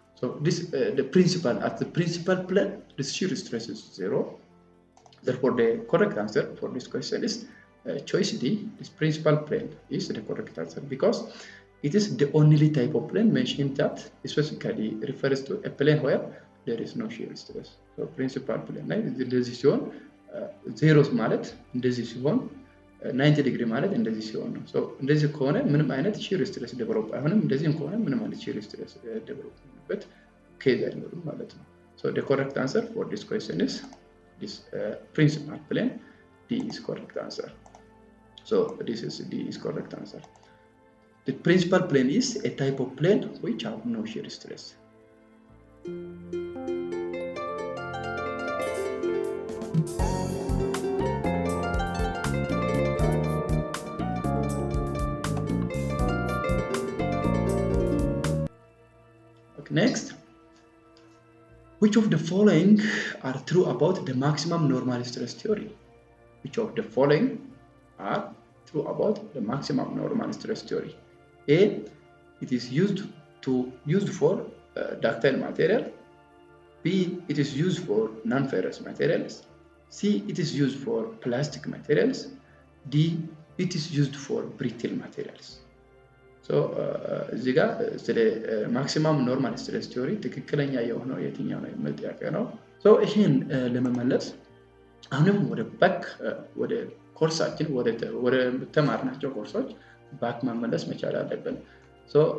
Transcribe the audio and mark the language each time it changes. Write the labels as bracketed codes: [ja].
[en] so this the principal plane the shear stress is 0. therefore the correct answer for this question is choice D, this principal plane is the correct answer because it is the only type of plane mentioned that specifically refers to a plane where there is no shear stress. [am] So principal plane ላይ እንደዚህ ሲሆን ዜሮስ ማለት እንደዚህ ሲሆን 90 ዲግሪ ማለት እንደዚህ ሲሆን ነው። ሶ እንደዚህ ከሆነ ምንም አይነት shear stress ዴቨሎፕ አይሆንም። እንደዚህም ከሆነ ምንም አይነት shear stress ዴቨሎፕ የሚሆንበት ኬዝ አይኖርም ማለት ነው። [en] So the correct answer for this question is this principal plane. D is correct answer. So this is D is correct answer. The principal plane is a type of plane which have no shear stress. Okay, next. Which of the following are true about the maximum normal stress theory? Which of the following are true about the maximum normal stress theory? A, it is used for ductile material. B, it is used for non-ferrous materials. C, it is used for plastic materials. D, it is used for brittle materials. [am] So እዚህ ጋር ስለ ማክሲማም ኖርማል ስትሬስ ቲዮሪ ትክክለኛ የሆነው የትኛው ነው የሚል ጥያቄ ነው። ሶ ይሄን ለመመለስ አሁንም ወደ ኮርሳችን ወደ ተማርናቸው ኮርሶች ባክ መመለስ መቻል አለብን። ሶ